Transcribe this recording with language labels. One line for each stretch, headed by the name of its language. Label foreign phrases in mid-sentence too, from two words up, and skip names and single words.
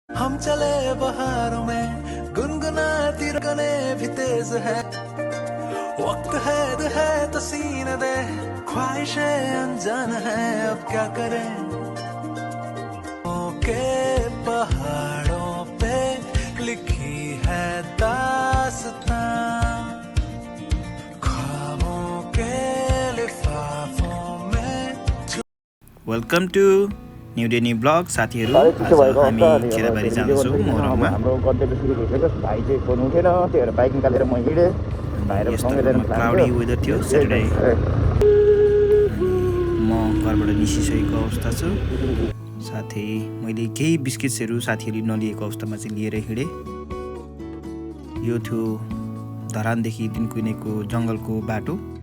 Hindi: हम चले बहारों में गुनगुनाती रगने भी तेज है वक्त है तो सीने दे ख्वाहिशें अनजान है अब क्या करें के पहाड़ों पे लिखी है दास्तां ख्वाबों के लिफाफों में
English: welcome to new day new vlog
Nepali: साथीहरू आज हामी खेराबारी जाँदैछौँ मोहरममा हाम्रो गन्तव्य सुरु भइसक्यो भाइ चाहिँ फोन उठेन त्यही भएर बाइक निकालेर म हिँडेँ भाइहरू सँगै जाने प्लान
English: cloudy weather
Nepali: थियो स्याटरडे म घरबाट निस्किसकेको अवस्था छु साथै मैले केही बिस्किट्सहरू साथीहरूले नलिएको अवस्थामा चाहिँ लिएर हिँडेँ यो थियो धरानदेखि दिनकुनेको जङ्गलको बाटो